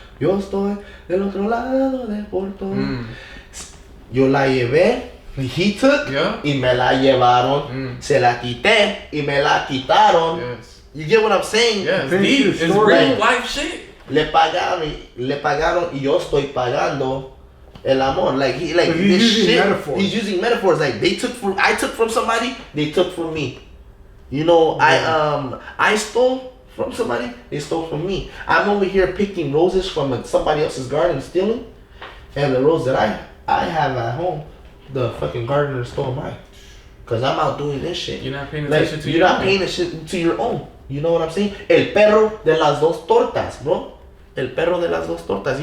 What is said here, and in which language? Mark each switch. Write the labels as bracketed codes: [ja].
[es] Yo estoy del otro lado del portón. Yo la llevé, [en] he took, [es] y me la llevaron. Se la quité, y me la quitaron. [en] Yes. You get what I'm saying? Yeah, it's deep. It's real life shit. [es] Le pagaron, y yo estoy pagando el amor. [en] Like he's this using shit. metaphors. He's using metaphors. Like I took from somebody, they took from me. You know, I stole from somebody, they stole from me. I'm over here picking roses from somebody else's garden, stealing, and the rose that I have at home, the fucking gardener stole mine. Cause I'm out doing this shit. You're not paying attention to you're not paying attention to your own. You know what I'm saying? [es] El perro de las dos tortas, bro. El perro de las dos tortas.